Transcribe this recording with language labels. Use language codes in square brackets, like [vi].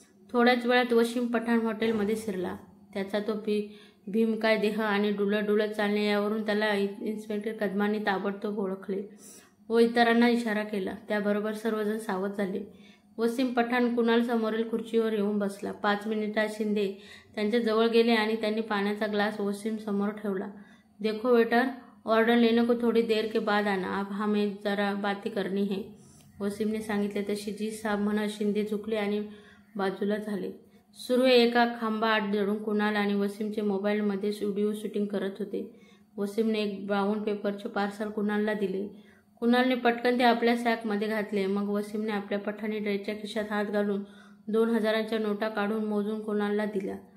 [mr] थोड्याच वेळात वसीम पठाण हॉटेलमध्ये शिरला. त्याचा तो भीमकाय देह आणि डुलत चालणे यावरून त्याला इन्स्पेक्टर कदमांनी ताबडतोब ओळखले व इतरांना इशारा केला. त्याबरोबर सर्वजण सावध झाले. वसीम पठाण कुणाल समोरील खुर्चीवर येऊन बसला. 5 मिनिटात शिंदे त्यांच्या जवळ गेले आणि त्यांनी पाण्याचा ग्लास वसीम समोर ठेवला. [hi] देखो वेटर, ऑर्डर लेने को थोड़ी देर के बाद आना, अब हमें जरा बातें करनी है, [mr] वसीमने सांगितले. तशी जी साहेब म्हणत शिंदे झुकले आणि बाजूला झाले. सुर्वे एका खांबाआड जडून कुणाल आणि वसीमचे मोबाईलमध्ये व्हिडिओ शूटिंग करत होते. वसीमने एक ब्राऊन पेपरचे पार्सल कुणालला दिले. कुणालने पटकन ते आपल्या सॅकमध्ये घातले. मग वसीमने आपल्या पठाणी ड्रेसच्या खिशात हात घालून 2,000च्या नोटा काढून मोजून कुणालला दिल्या.